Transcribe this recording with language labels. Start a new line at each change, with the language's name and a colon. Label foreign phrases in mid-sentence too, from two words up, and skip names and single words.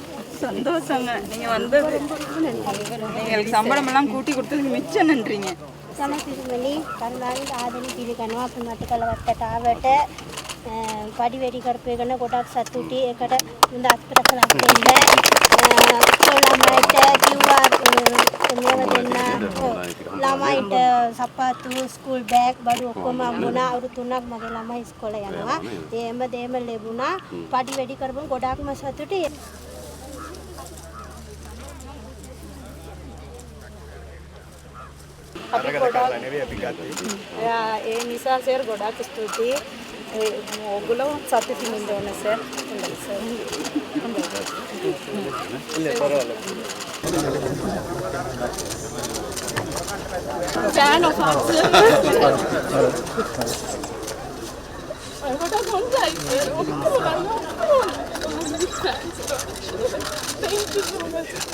Tamil: சந்தோஷங்க. நீங்கள் வந்து எங்களுக்கு சம்பளம் எல்லாம் கூட்டி கொடுத்ததுக்கு மிச்சம் நன்றிங்க.
Sinhala: අවසන සිරිමණි කරුණාවෙන් ආදරෙන් පිළිගන්නවා අපි මතකල වට්ටාවට පඩි වැඩි කරපු එකන ගොඩක් සතුටුයි. ඒකට හොඳ අත්ප්‍රසලක් දෙන්න. ළමයිට කිව්වා මේව දෙන්න. ළමයිට සප්පාතු ස්කූල් බෑග් බඩු ඔක්කොම හම්බුණා. අවුරුදු 3ක් මගේ ළමයි ඉස්කෝලේ යනවා. ඒ හැම දෙයක්ම ලැබුණා. පඩි වැඩි කරපුවම ගොඩක්ම සතුටුයි. අපි ගොඩක් නෙවෙයි අපි ගත්තේ. ඒ නිසා සර් ගොඩාක් ස්තුතියි. ඔයගොල්ලෝ සතුටින් ඉන්න ඕනේ සර්. හොඳයි සර්.
Tamil: இல்ல பரவாயில்ல.
English: Fan of us. Thank you so much.